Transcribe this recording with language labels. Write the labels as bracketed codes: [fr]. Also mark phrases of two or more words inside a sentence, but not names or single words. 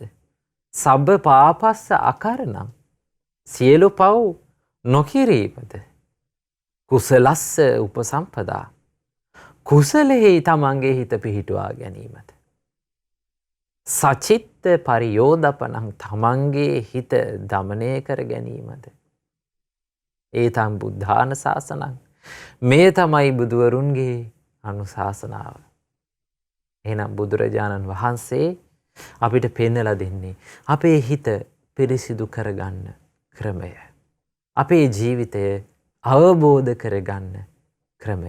[pi] සබ්බ පාපස්ස අකරණං. [si] සියලු පව් නොකිරීමද. [pi] කුසලස්ස උපසම්පදා. [si] කුසලෙහි තමන්ගේ හිත පිහිටුවා ගැනීමද. [pi] සචිත්ත පරියෝදපනං [si] තමන්ගේ හිත දමනය කර ගැනීමද. [pi] ඒතං බුද්ධාන ශාසනං. [si] මේ තමයි බුදුවරුන්ගේ අනුශාසනාව. එහෙනම් බුදුරජාණන් වහන්සේ අපිට පෙන්නලා දෙන්නේ අපේ හිත පිරිසිදු කරගන්න ක්‍රමය. අපේ ජීවිතය අවබෝධ කරගන්න ක්‍රමය.